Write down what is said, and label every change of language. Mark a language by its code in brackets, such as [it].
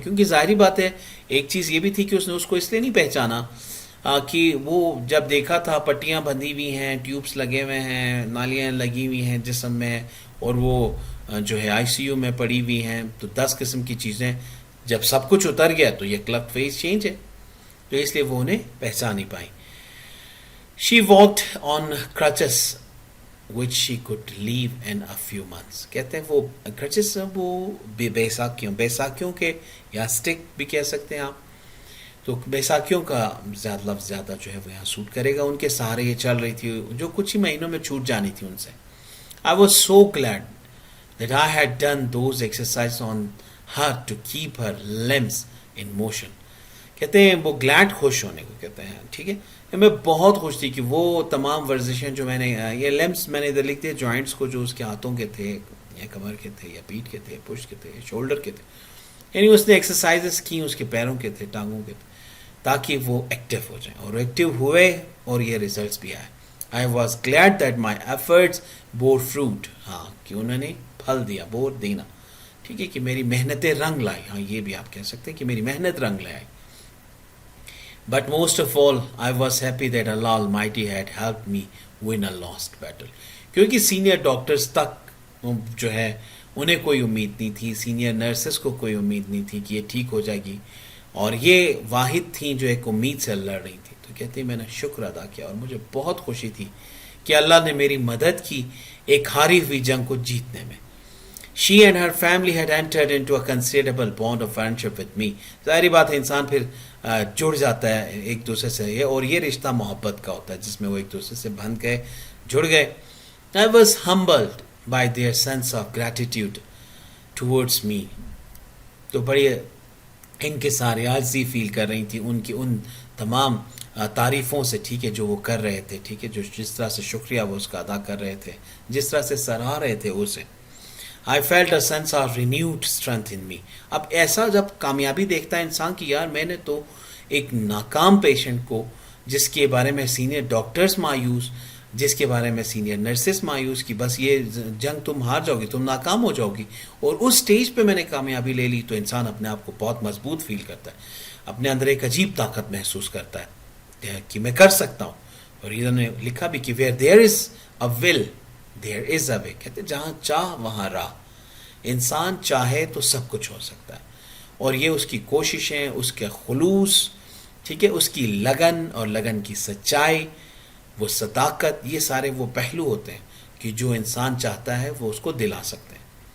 [ur] کیونکہ ظاہری بات ہے, ایک چیز یہ بھی تھی کہ اس نے اس کو اس لیے نہیں پہچانا کہ وہ جب دیکھا تھا پٹیاں بندھی ہوئی ہیں, ٹیوبس لگے ہوئے ہیں, نالیاں لگی ہوئی ہیں جسم میں, اور وہ جو ہے ICU میں پڑی ہوئی ہیں, تو 10 قسم کی چیزیں, جب سب کچھ اتر گیا تو یہ کلب فیس چینج ہے, تو اس لیے وہ انہیں پہچان نہیں پائی. [en] She walked on crutches which she could leave in a few months. [ur] کہتے ہیں وہ crutches وہ بیساکھیوں کے, یا سٹک بھی کہہ سکتے ہیں آپ, تو بیساکھیوں کا لفظ زیادہ جو ہے وہ یہاں سوٹ کرے گا. ان کے سہارے یہ چل رہی تھی جو کچھ ہی مہینوں میں چھوٹ جانی تھی ان سے. [en] I was so glad that I had done those exercises on her to keep her limbs in motion. [ur] کہتے ہیں وہ گلیڈ, خوش ہونے کو کہتے ہیں, ٹھیک ہے, میں بہت خوش تھی کہ وہ تمام ورزشیں جو میں نے, یہ لمبس میں نے ادھر لکھ دیا, جوائنٹس کو جو اس کے ہاتھوں کے تھے, یا کمر کے تھے, یا پیٹھ کے تھے, پشت کے تھے, شولڈر کے تھے, یعنی اس نے ایکسرسائزز کی اس کے پیروں کے تھے, ٹانگوں کے تھے, تاکہ وہ ایکٹیو ہو جائیں, اور ایکٹیو ہوئے اور یہ ریزلٹس بھی آئے. [en] I was glad that my efforts bore fruit. [ur] ہاں, کہ انہوں نے پھل دیا, بور دینا, ٹھیک ہے, کہ میری محنتیں رنگ لائی. ہاں, یہ بھی آپ کہہ سکتے ہیں کہ میری محنت رنگ لائے. [en] But most of all, I was happy that Allah Almighty had helped me win a lost battle. [ur] کیونکہ سینئر ڈاکٹرز تک جو ہے انہیں کوئی امید نہیں تھی, سینئر نرسز کو کوئی امید نہیں تھی کہ یہ ٹھیک ہو جائے گی, اور یہ واحد تھیں جو ایک امید سے لڑ رہی تھی. تو کہتے ہیں میں نے شکر ادا کیا, اور مجھے بہت خوشی تھی کہ اللہ نے میری مدد کی ایک ہاری ہوئی جنگ کو جیتنے میں. [en] She and her family had entered into a considerable bond of friendship with me. [ur] ظاہری بات ہے, انسان پھر جڑ جاتا ہے ایک دوسرے سے, اور یہ رشتہ محبت کا ہوتا ہے جس میں وہ ایک دوسرے سے بندھ گئے, جڑ گئے. [en] I was humbled by their sense of gratitude towards me. [ur] تو بڑی انکسار, عاجزی فیل کر رہی تھی ان کی ان تمام تعریفوں سے, ٹھیک ہے, جو وہ کر رہے تھے, ٹھیک ہے, جو جس طرح سے شکریہ وہ اس کا ادا کر رہے تھے, جس طرح سے سراہ رہے تھے اسے. [en] I felt a sense of renewed strength in me. [ur] اب ایسا جب کامیابی دیکھتا ہے انسان کی, یار میں نے تو ایک ناکام پیشنٹ کو, جس کے بارے میں سینئر ڈاکٹرز مایوس, جس کے بارے میں سینئر نرسز مایوس کی بس یہ جنگ تم ہار جاؤ گی, تم ناکام ہو جاؤ گی, اور اس سٹیج پہ میں نے کامیابی لے لی, تو انسان اپنے آپ کو بہت مضبوط فیل کرتا ہے, اپنے اندر ایک عجیب طاقت محسوس کرتا ہے کہ میں کر سکتا ہوں. اور انہوں نے لکھا بھی کہ [en] where there is a will there is a way. [ur] کہتے جہاں چاہ وہاں راہ, انسان چاہے تو سب کچھ ہو سکتا ہے, اور یہ اس کی کوششیں, اس کے خلوص, ٹھیک ہے, اس کی لگن, اور لگن کی سچائی, وہ صداقت, یہ سارے وہ پہلو ہوتے ہیں کہ جو انسان چاہتا ہے وہ اس کو دلا سکتے ہیں.